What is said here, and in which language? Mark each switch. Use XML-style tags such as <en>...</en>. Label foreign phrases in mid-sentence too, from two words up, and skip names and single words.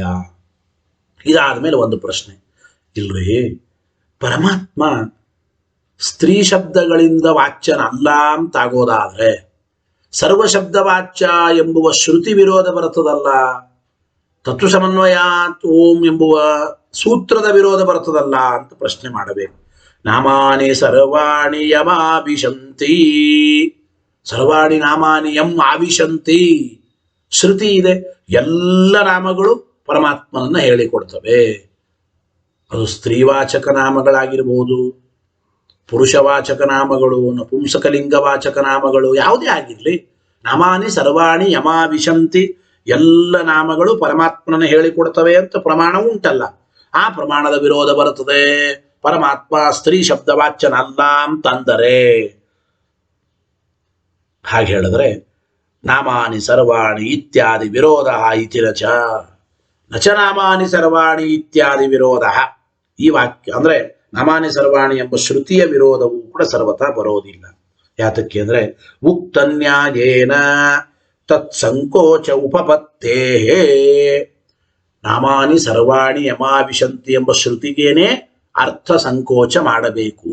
<kn>ಇದಾದ ಮೇಲೆ ಒಂದು ಪ್ರಶ್ನೆ, ಇಲ್ರಿ ಪರಮಾತ್ಮ ಸ್ತ್ರೀ ಶಬ್ದಗಳಿಂದ ವಾಚ್ಯನ ಅಲ್ಲ ಅಂತಾಗೋದಾದ್ರೆ ಸರ್ವ ಶಬ್ದ ವಾಚ್ಯ ಎಂಬುವ ಶ್ರುತಿ ವಿರೋಧ ಬರ್ತದಲ್ಲ,</kn> <sa>ತತ್ವ ಸಮನ್ವಯಾತ್ ಓಂ</sa> <kn>ಎಂಬುವ ಸೂತ್ರದ ವಿರೋಧ ಬರ್ತದಲ್ಲ ಅಂತ ಪ್ರಶ್ನೆ ಮಾಡಬೇಕು.</kn> <sa>ನಾಮಾನಿ ಸರ್ವಾಣಿ ಯಮಾಭಿಶಂತಿ, ಸರ್ವಾಣಿ ನಾಮಾನಿ ಯಂ ಆವಿಶಂತಿ</sa> <kn>ಶ್ರುತಿ ಇದೆ. ಎಲ್ಲ ನಾಮಗಳು ಪರಮಾತ್ಮನನ್ನ ಹೇಳಿಕೊಡ್ತವೆ. ಅದು ಸ್ತ್ರೀವಾಚಕ ನಾಮಗಳಾಗಿರ್ಬೋದು, ಪುರುಷವಾಚಕ ನಾಮಗಳು, ನಪುಂಸಕಲಿಂಗವಾಚಕ ನಾಮಗಳು, ಯಾವುದೇ ಆಗಿರಲಿ.</kn> <sa>ನಾಮಾನಿ ಸರ್ವಾಣಿ ಯಮಾವಿಶಂತಿ,</sa> <kn>ಎಲ್ಲ ನಾಮಗಳು ಪರಮಾತ್ಮನ ಹೇಳಿಕೊಡ್ತವೆ ಅಂತ ಪ್ರಮಾಣ ಉಂಟಲ್ಲ. ಆ ಪ್ರಮಾಣದ ವಿರೋಧ ಬರುತ್ತದೆ. ಪರಮಾತ್ಮ ಸ್ತ್ರೀ ಶಬ್ದ ವಾಚ್ಯನಲ್ಲ ಅಂತಂದರೆ, ಹಾಗೆ ಹೇಳಿದ್ರೆ</kn> <sa>ನಾಮಾನಿ ಸರ್ವಾಣಿ ಇತ್ಯಾದಿ ವಿರೋಧ ಇತಿ ನಚ ನಾಮಾನಿ ಸರ್ವಾಣಿ ಇತ್ಯಾದಿ ವಿರೋಧ.</sa> <kn>ಈ ವಾಕ್ಯ ಅಂದ್ರೆ</kn> <sa>ನಾಮಾನಿ ಸರ್ವಾಣಿ</sa> <kn>ಎಂಬ ಶ್ರುತಿಯ ವಿರೋಧವೂ ಕೂಡ ಸರ್ವತಾ ಬರೋದಿಲ್ಲ. ಯಾತಕ್ಕೆ ಅಂದ್ರೆ</kn> <sa>ಉಕ್ತನ್ಯಾಯೇನ ತತ್ಸಂಕೋಚ ಉಪಪತ್ತೇ, ನಾಮಾನಿ ಸರ್ವಾಣಿ ಯಮಾವಿಶಂತಿ</sa> <kn>ಎಂಬ ಶ್ರುತಿಗೇನೆ ಅರ್ಥ ಸಂಕೋಚ ಮಾಡಬೇಕು.</kn>